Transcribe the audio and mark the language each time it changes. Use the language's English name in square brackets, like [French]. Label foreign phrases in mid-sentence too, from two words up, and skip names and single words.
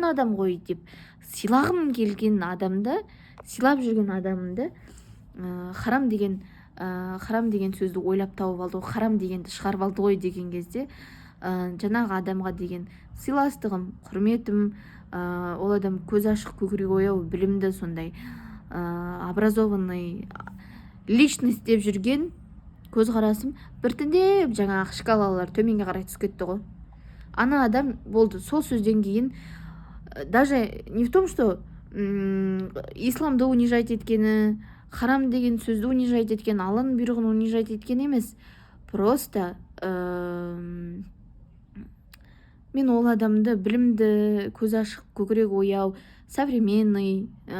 [Kazakh] адам ғой деп сыйлағым келген адамды, сыйлап жүрген адамды харам деген сөзді ойлап тауып алды, харам дегенді шығарып алды ғой деген кезде жаңағы адамға деген сыйластығым, құрметім, ол адам көзі ашық, көкірегі ояу, білімді, сондай [Russian] образованный личность [Kazakh] деп жүрген көзқарасым біртіндеп жаңағы шкалалар төменге қарай түсіп кетті ғой. Ана адам болды. Сол сөзден кейін [Russian] даже не в том, что [Kazakh] исламды унижать еткені, харам деген сөзді унижать еткен, Алланың бұйрығын унижать еткен емес, просто мен ол адамды білімді, көзі ашық, көкірегі ояу, современный,